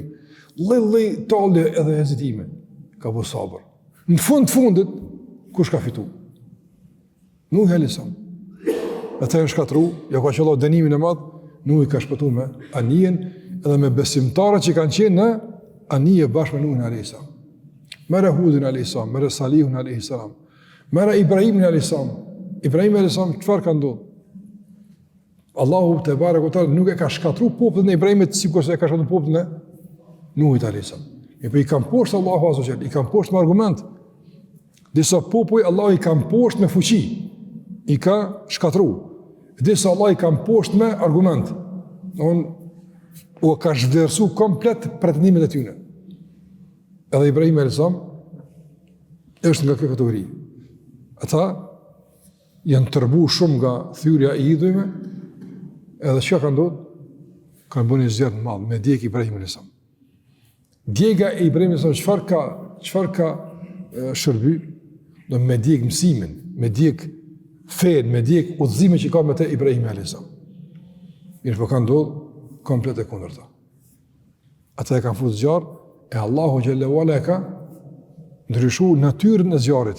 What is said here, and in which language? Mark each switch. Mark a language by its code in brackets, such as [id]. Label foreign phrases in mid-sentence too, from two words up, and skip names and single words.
[sq] Lëllëj talë edhe hezitime. Ka bu sabër. Në fundit, kush ka fitu? Nuhi a.s. Ata e shkatru, ja ka qëlloh dënimin e madh, Nuhi ka shpëtu me anijen edhe me besimtarët që kanë qenë në anije bashkë me Nuhin a.s. Mere Hudin a.s., mere Salihun a.s., mere Ibrahimin a.s. Ibrahim a.s. qëfar ka ndodhë? Allahu te barekotar nuk e ka shkatru popullin e Ibrahimit sikur se e ka shkatru popullin e Nuhit a.s. E për i kam poshtë Allahu a.s. I kam poshtë me argument. Disa popull Allahu i kam poshtë me fuqi, i ka shkatru. Disa Allah i kam poshtë me argument. U ka zhvlerësu komplet pretendimet e tyne. Edhe Ibrahim a.s. është nga kjo kategori. Ata janë tërbu shumë nga thyrja i idhujme, edhe që ka ndodhë? Kanë bënë një zjerë në malë, me djek Ibrahim a.s. Djega e Ibrahim a.s. Qëfar ka shërby? Do me djek mësimin, me djek fejnë, me djek udhëzime që ka me te Ibrahim a.s. Mirë po ka ndodhë komplet e kundër ta. Ata e kanë futë zjarë, e Allahu Gjellewala e ka ndryshu natyrën e zjarit.